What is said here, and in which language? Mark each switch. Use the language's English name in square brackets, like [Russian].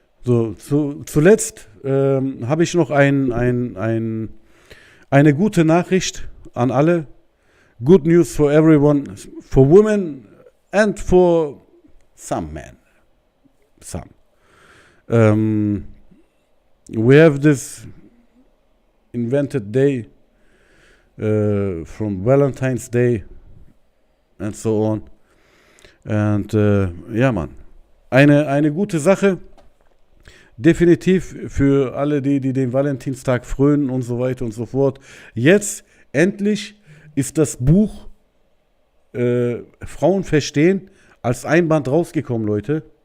[German] So, zuletzt habe ich noch eine gute Nachricht an alle. [English] Good news for everyone, for women and for some men. Some. We have this invented day from Valentine's Day and so on. [German] Und ja, Mann. Eine gute Sache. Definitiv für alle, die den Valentinstag frönen und so weiter und so fort. Jetzt endlich ist das Buch Frauen verstehen als Einband rausgekommen, Leute.